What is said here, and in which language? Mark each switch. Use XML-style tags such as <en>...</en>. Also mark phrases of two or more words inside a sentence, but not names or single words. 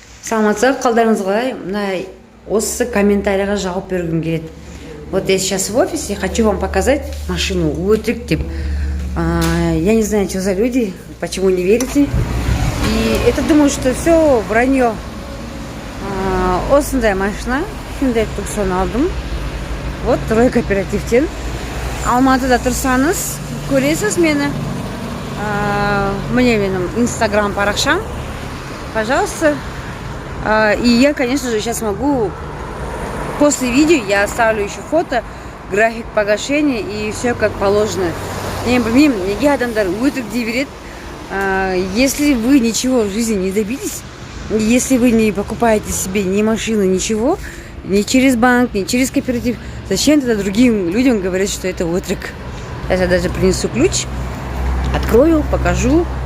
<kk>Саламатсыздар, қалдарыңыз қалай? Мына осы комментарийға жауап бергім келеді.</kk> <ru>Вот я сейчас в офисе, хочу вам показать машину Утрик тип. Я не знаю, что за люди, почему не верите. И это думаю, что все вранье.</ru> <kk>Осындай машина, Hyundai Tucson алдым. Вот Трой кооперативтен. Алматыда тұрсаңыз, көресіз мені. Мне менің Instagram парақшам.</kk> <ru>Пожалуйста. И я, конечно же, сейчас могу, после видео я оставлю еще фото, график погашения и все как положено.</ru> <kk>Не білмеймін, неге адамдар өтірік дей береді.</kk> <ru>Если вы ничего в жизни не добились, если вы не покупаете себе ни машину, ничего, ни через банк, ни через кооператив, зачем тогда другим людям говорить, что это өтірік? Я даже принесу ключ, открою, покажу.</ru>